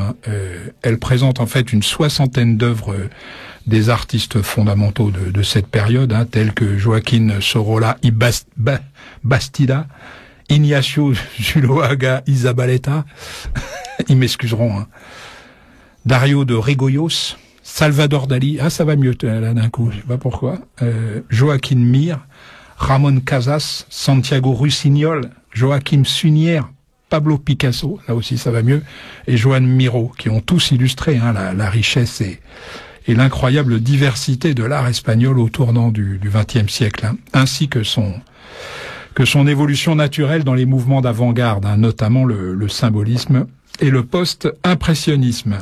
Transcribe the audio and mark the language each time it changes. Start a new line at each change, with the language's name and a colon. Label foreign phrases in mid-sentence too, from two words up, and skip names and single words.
French: Hein. Elle présente en fait une 60aine d'œuvres des artistes fondamentaux de cette période, hein, tels que Joaquín Sorolla y Bastida, Ignacio Zuloaga y Zabaleta, ils m'excuseront, hein. Dario de Regoyos, Salvador Dali, ça va mieux là d'un coup, je sais pas pourquoi, Joaquín Mir, Ramón Casas, Santiago Rusiñol, Joaquim Sunier, Pablo Picasso, là aussi ça va mieux, et Joan Miró, qui ont tous illustré hein, la richesse et et l'incroyable diversité de l'art espagnol au tournant du XXe siècle, hein, ainsi que son évolution naturelle dans les mouvements d'avant-garde, hein, notamment le symbolisme et le post-impressionnisme.